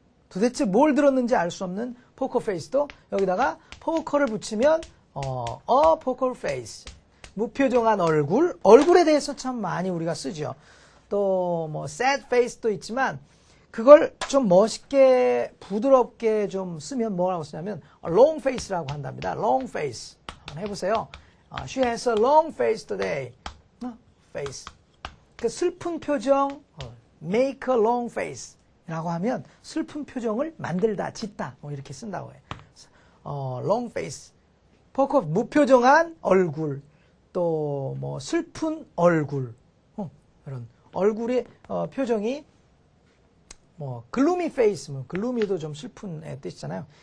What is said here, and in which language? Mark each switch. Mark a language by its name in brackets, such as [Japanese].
[Korean] 도대체 뭘 들었는지 알 수 없는 포커 페이스도 여기다가 포커를 붙이면 포커 페이스. 무표정한 얼굴. 얼굴에 대해서 참 많이 우리가 쓰죠. 또 뭐 sad face도 있지만 그걸 좀 멋있게 부드럽게 좀 쓰면 뭐라고 쓰냐면 long face라고 한답니다. long face. 한번 해보세요. [English] She has a long face today. face. [Korean] 그 슬픈 표정, make a long face 라고 하면 슬픈 표정을 만들다, 짓다, 뭐 이렇게 쓴다고 해요. [English] long face. [Korean] 포커, 무표정한 얼굴, 또 뭐 슬픈 얼굴, 이런 얼굴의 표정이 뭐 gloomy face, 뭐 gloomy도 좀 슬픈 뜻이잖아요.